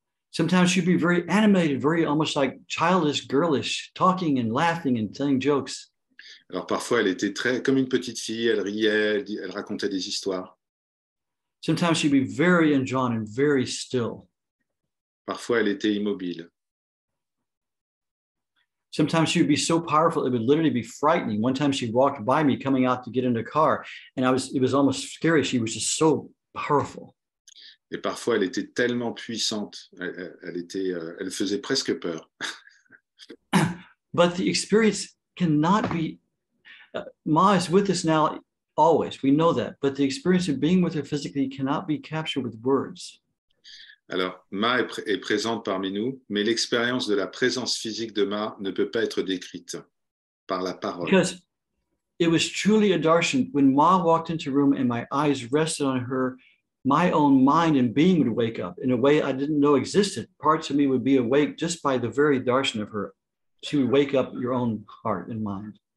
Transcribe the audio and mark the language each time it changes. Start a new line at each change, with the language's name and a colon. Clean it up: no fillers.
English: Sometimes she'd be very animated, very almost like childish, girlish, talking and laughing and telling jokes.
French: Alors, parfois, elle était très comme une petite fille, elle riait, elle racontait des histoires.
English: Sometimes she'd be very endrawn and very still.
French: Parfois, elle était immobile.
English: Sometimes she would be so powerful, it would literally be frightening. One time she walked by me coming out to get in the car, and it was almost scary. She was just so powerful.
French: Et parfois, elle était tellement puissante, elle faisait presque peur.
English: But the experience cannot be, Ma is with us now always, we know that, but the experience of being with her physically cannot be captured with words.
French: Alors, Ma est présente parmi nous, mais l'expérience de la présence physique de Ma ne peut pas être décrite par la parole.
English: Because it was truly a darshan. When Ma walked into the room and my eyes rested on her, my own mind and being would wake up in a way I didn't know existed. Parts of me would be awake just by the very darshan of her. She would wake up your own heart and mind.